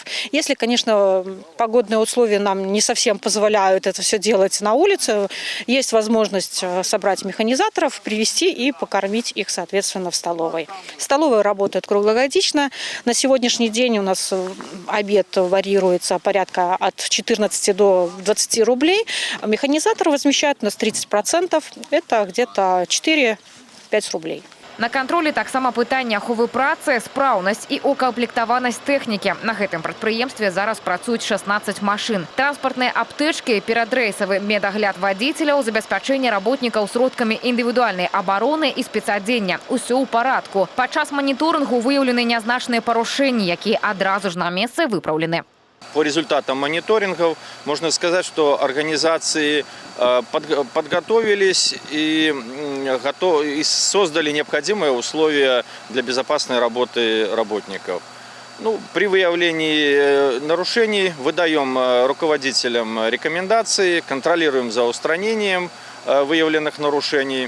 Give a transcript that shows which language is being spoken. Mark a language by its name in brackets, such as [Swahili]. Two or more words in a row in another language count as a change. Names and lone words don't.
[Russian] Если, конечно, погодные условия нам не совсем позволяют это все делать на улице, есть возможность собрать механизаторов, привезти и покормить их, соответственно, в столовой. Столовая работает круглогодично. На сегодняшний день у нас обед варьируется порядка от 14 до 20 рублей. Механизатор возмещает у нас 30%. Это где-то 4-5 рублей. [Belarusian] На кантролі таксама пытанне аховы працы, спраўнасць і укамплектаванасць тэхнікі. На гэтым прадпрыемстве зараз працуюць 16 машын. Транспартныя аптэчкі, перадрэйсавы медагляд вадзіцеляў, забеспячэнне работнікаў сродкамі індывідуальнай абароны і спецадзення. Усё ў парадку. Падчас маніторынгу выяўлены нязначныя парушэнні, якія адразу ж на месцы выпраўлены. [Russian] По результатам мониторингов можно сказать, что организации подготовились и создали необходимые условия для безопасной работы работников. При выявлении нарушений выдаем руководителям рекомендации, контролируем за устранением выявленных нарушений.